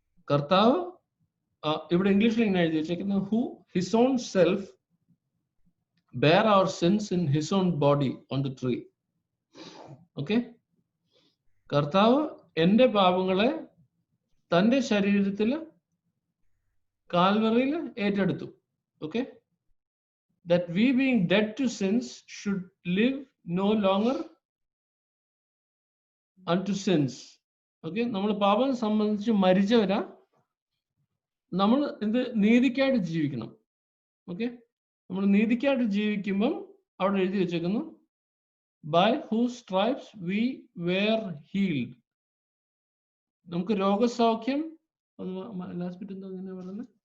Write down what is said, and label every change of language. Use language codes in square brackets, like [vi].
[ml] കർത്താവ് ഇവിടെ ഇംഗ്ലീഷിൽ ഇങ്ങനെ എഴുതി വെച്ചേക്കുന്നത്, [en] Who his own self bear our sins in his own body on the tree. [ml] Okay, കർത്താവ് എൻ്റെ പാപങ്ങളെ തൻ്റെ ശരീരത്തിൽ കാൽവറിയിൽ ഏറ്റെടുത്തു. [en] Okay, that we being dead to sins should live no longer unto sins. Okay, [ml] നമ്മൾ പാപം സംബന്ധിച്ച് മരിച്ചവരാ, നമ്മൾ എന്ത് നീതിക്കായിട്ട് ജീവിക്കണം. ഓക്കെ, നമ്മൾ നീതിക്കായിട്ട് ജീവിക്കുമ്പം അവിടെ എഴുതി വെച്ചേക്കുന്നു [en] By whose stripes we were healed. [ml] നമുക്ക് രോഗസൗഖ്യം, ലാസ്റ്റ് ബിറ്റ് എന്താ ഇങ്ങനെ പറയുന്നത്?